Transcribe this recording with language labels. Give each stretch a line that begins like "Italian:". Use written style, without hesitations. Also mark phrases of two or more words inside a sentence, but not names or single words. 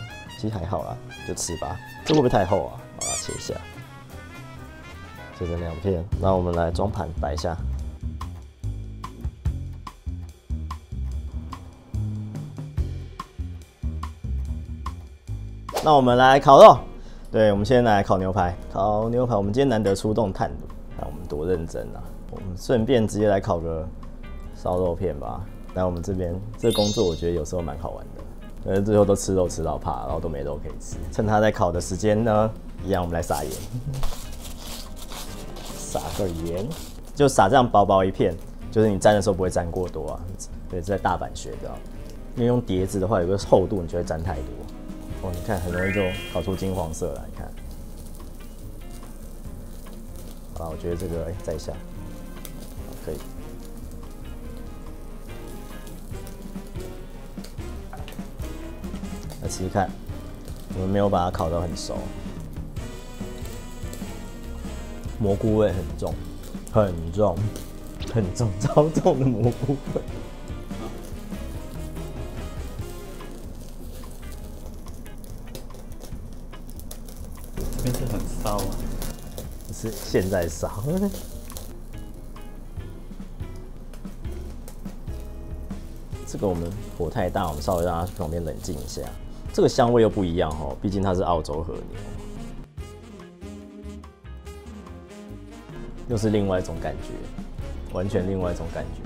Chinese: 其實還好啦，就吃吧。這會不會太厚啊？把它切一下，切成2片。那我們來裝盤擺一下。那我们来烤肉，对，我们先来烤牛排。烤牛排，我们今天難得出動炭爐，看我們多認真啊！我們順便直接來烤個燒肉片吧。那我們這邊這個工作，我覺得有時候蠻好玩的。但是最後都吃肉吃到怕，然後都沒肉可以吃。趁它在烤的時間呢，一樣我們來撒鹽，撒個鹽，就撒這樣薄薄一片，就是你沾的時候不會沾過多啊。對，這在大阪學的，因為用碟子的話有個厚度，你就會沾太多。哦，你看很容易就烤出金黃色來，你看。好啦，我覺得這個再下，可以。來試試看，我們沒有把它烤得很熟，蘑菇味很重，很重，很重，超重的蘑菇味。這邊是很燒啊，是現在燒。這個我們火太大，我們稍微讓它旁邊冷靜一下。這個香味又不一樣哦，畢竟它是澳洲和牛，又是另外一種感覺，完全另外一種感覺。